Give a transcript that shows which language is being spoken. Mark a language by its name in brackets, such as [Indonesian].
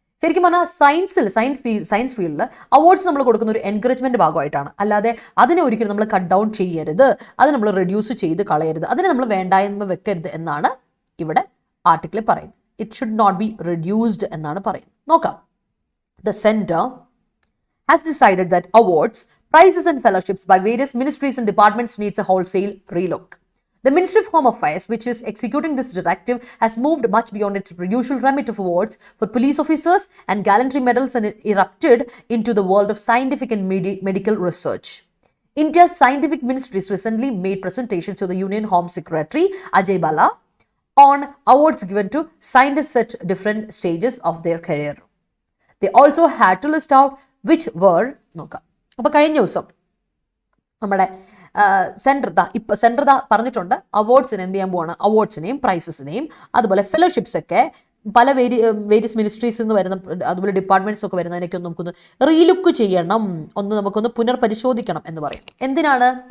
[Malayalam] ശരിക്കും പറഞ്ഞാൽ സയൻസ് ഫീൽഡിൽ അവാർഡ്സ് നമ്മൾ കൊടുക്കുന്ന ഒരു എൻകറേജ്മെന്റ് ഭാഗമായിട്ടാണ്, അല്ലാതെ അതിനെ ഒരിക്കലും നമ്മൾ കട്ട് ഡൗൺ ചെയ്യരുത്, അത് നമ്മൾ റെഡ്യൂസ് ചെയ്ത് കളയരുത്, അതിനെ നമ്മൾ വേണ്ടായ്മ വെക്കരുത് എന്നാണ് ഇവിടെ ആർട്ടിക്കിളിൽ പറയുന്നത്. [English] it should not be reduced [Malayalam] എന്നാണ് പറയുന്നത്. നോക്കാം. [English] The center has decided that awards, prizes and fellowships by various ministries and departments needs a wholesale relook. The Ministry of Home Affairs, which is executing this directive, has moved much beyond its usual remit of awards for police officers and gallantry medals and erupted into the world of scientific and medical research. India's scientific ministries recently made presentations to the Union Home Secretary Ajay Bala on awards given to scientists at different stages of their career. They also had to list out which were. [Malayalam] നോക്കാം. അപ്പോൾ കഴിഞ്ഞ ദിവസം നമ്മുടെ centre പറഞ്ഞിട്ടുണ്ട് അവാർഡ്സിന് എന്ത് ചെയ്യാൻ പോവാണ്, അവാർഡ്സിനെയും പ്രൈസസിനെയും അതുപോലെ ഫെലോഷിപ്സ് ഒക്കെ പല വേരിയസ് മിനിസ്ട്രീസിൽ നിന്ന് വരുന്ന, അതുപോലെ ഡിപ്പാർട്ട്മെന്റ്സ് ഒക്കെ വരുന്നതിനൊക്കെ ഒന്ന് നമുക്കൊന്ന് റീലുക്ക് ചെയ്യണം, നമുക്കൊന്ന് പുനർപരിശോധിക്കണം എന്ന് പറയും. എന്തിനാണ്?